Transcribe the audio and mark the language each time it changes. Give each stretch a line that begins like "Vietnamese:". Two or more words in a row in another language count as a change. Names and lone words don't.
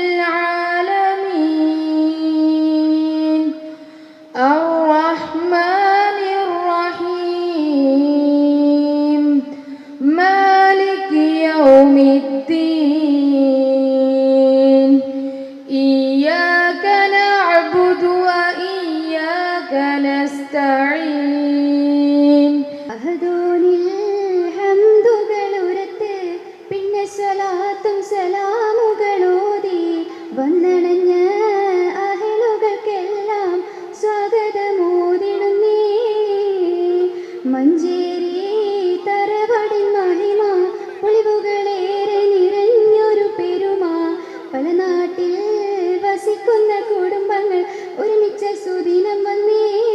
Arabic: العالمين الرحمن الرحيم مالك يوم الدين إياك نعبد وإياك نستعين
Malayalam: അഹദോനിൽ ഹംദുകളുരത്ത് പിന്നെ സ്വലാത്തും സലാമുകളോതി വന്നണഞ്ഞ അഹലുകൾക്കെല്ലാം സ്വാഗതമോദിടുന്നേ. മഞ്ചേരി തറവാടിൻ മഹിമ പൊളിവുകളേറെ നിറഞ്ഞൊരു പെരുമ പല നാട്ടിൽ വസിക്കുന്ന കുടുംബങ്ങൾ ഒരുമിച്ച സുദിനം വന്നേ.